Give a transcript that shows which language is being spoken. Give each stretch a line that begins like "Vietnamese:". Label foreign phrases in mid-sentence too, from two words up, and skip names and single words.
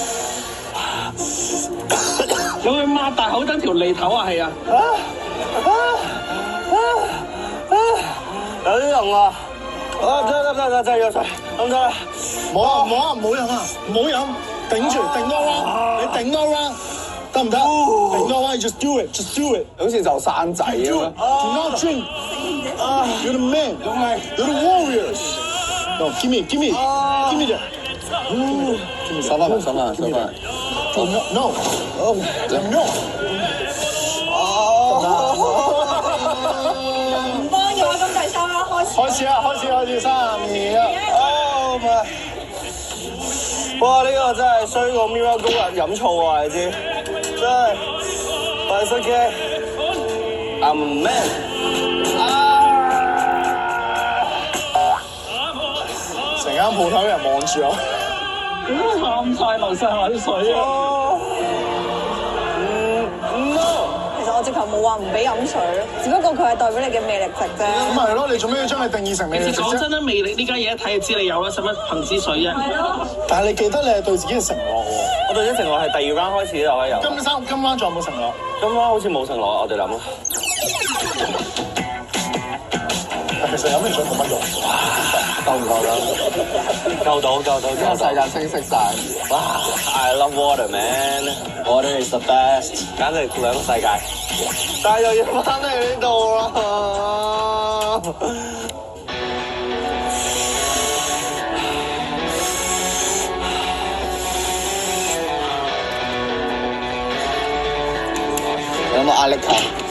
Cantonese: 咁佢擘大口等條脷唞下氣啊！有啲用啊！得，有水，咁得啦。唔好飲啊！唔好飲，頂住，頂多 round， 你頂多 round， 得唔得？頂多 round，
English: just do it，just do it。
Cantonese: 好似就生仔咁樣。
English: Do not drink. You're the man. You're the warriors. No, give me that.
Cantonese: 收翻嚟。
English: No.
Cantonese: 唔幫嘅話，咁第三啦，開始。開始，3、2、1。
English: Oh my！
Cantonese: 哇！呢個真係衰過 Mirror 高人飲醋啊！你知，真係快失機。
English: I'm a man。
Cantonese: 成間鋪頭有人望住我。喊晒流晒口水啊！其實我直頭冇話唔俾飲水，只不過佢係代表你嘅魅力值啫。咁咪係咯，你做咩要將佢定義成魅力值啫？其實講真啦，魅力呢家嘢一睇就知你有啦，使乜憑支水啫？但係你記得你係對自己嘅承諾喎。我對啲承諾係第2 round 開始就可以有。今晚仲有冇承諾？今晚好似冇承諾，我哋諗咯。其實飲完水冇乜用。夠唔夠啦？夠到。呢個世界清晰晒。哇 ！
English: I love water, man. Water is the best.
Cantonese: 簡直兩個世界。但係又要翻嚟呢度啦。有冇壓力球？